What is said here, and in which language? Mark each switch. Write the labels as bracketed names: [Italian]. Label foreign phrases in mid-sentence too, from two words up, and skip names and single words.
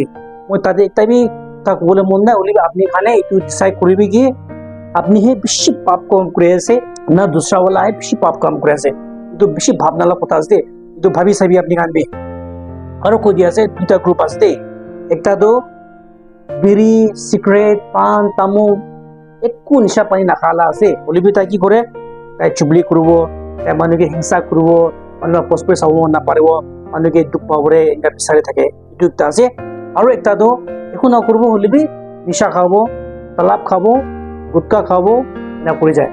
[Naga Pidgin] Moi tade ekta bi tak bole mon na olibi apni khane itu decide koribi ki apni he bishi pap kam kuri ase, na dusra wala he bishi pap kam kuri ase. Itu bishi bhabna la kotha ase, itu bhabi sabi apni khan bi. Aro ko dia ase duta group ase. Ekta do biri, cigarette, pan, tamu ekku nisha pani nakhala ase. Olibi ta ki kore, tai chubli korbo, tai manu ke hingsa korbo, manu prosper sabo na paribo, manu ke duk pabore inga bisare thake. Itu ekta ase. Aro ekta do ekku na korbo holibi nisha khabo, talap khabo, gutka khabo na kori jay.